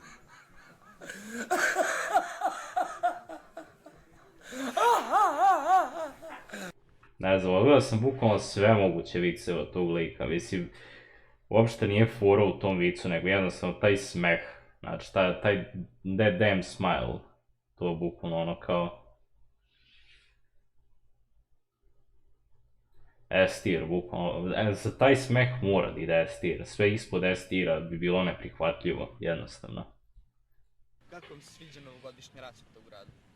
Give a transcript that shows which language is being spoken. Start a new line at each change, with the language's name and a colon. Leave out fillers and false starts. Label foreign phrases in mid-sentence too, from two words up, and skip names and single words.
Serbian: Ne znam, odgledao sam bukvalno sve moguće vice od tog lika, mislim, uopšte nije fora u tom vicu, nego jednostavno taj smeh, znači taj
English: that damn smile,
Serbian: to je bukvalno ono kao... S-tier, bukvalno, za taj smeh mora da ide S-tier, sve ispod S-tiera bi bilo neprihvatljivo, jednostavno.
Croatian: Kako vam se sviđa novogodišnja rasvjeta u gradu?